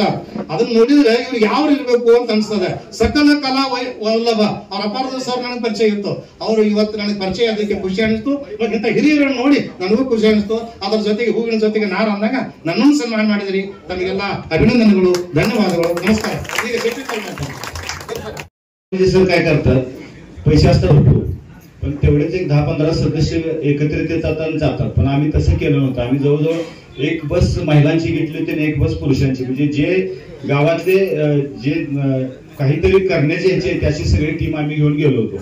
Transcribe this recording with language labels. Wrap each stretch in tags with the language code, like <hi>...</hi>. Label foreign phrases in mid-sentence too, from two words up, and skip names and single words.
<kn>ಅದನ್ನ ನೋಡಿದ್ರೆ ಇವ್ರು ಯಾವ ಇರ್ಬೇಕು ಅಂತ ಅನ್ಸ್ತದೆ. ಸಕಲ ಕಲಾ ವಲ್ಲಭ ಅವ್ರ ಅಪಾರದ ಸರ್ ನನಗೆ ಪರಿಚಯ ಇತ್ತು. ಅವರು ಇವತ್ತು ನನಗೆ ಪರಿಚಯ ಅದಕ್ಕೆ ಖುಷಿ ಅನಿಸ್ತು. ಇಂಥ ಹಿರಿಯರನ್ನು ನೋಡಿ ನನಗೂ ಖುಷಿ ಅನಿಸ್ತು. ಅದ್ರ ಜೊತೆಗೆ ಹೂವಿನ ಜೊತೆಗೆ ನಾರ ಅಂದಾಗ ನನ್ನನ್ನು ಸನ್ಮಾನ ಮಾಡಿದ್ರಿ. ತಮಗೆಲ್ಲ ಅಭಿನಂದನೆಗಳು, ಧನ್ಯವಾದಗಳು, ನಮಸ್ಕಾರ. ಈಗ ಸೆಪಿಕ್</kn> <mr>काय करतात, पैसे असतात भरपूर, पण तेवढेच एक 10-15 सदस्य एकत्रित येतात आणि जातात. पण आम्ही तसं केलं नव्हतं. आम्ही जवळजवळ एक बस महिलांची घेतली होती आणि एक बस पुरुषांची. म्हणजे जे गावातले जे काहीतरी करण्याचे ह्याचे त्याची सगळी टीम आम्ही घेऊन गेलो होतो.</mr>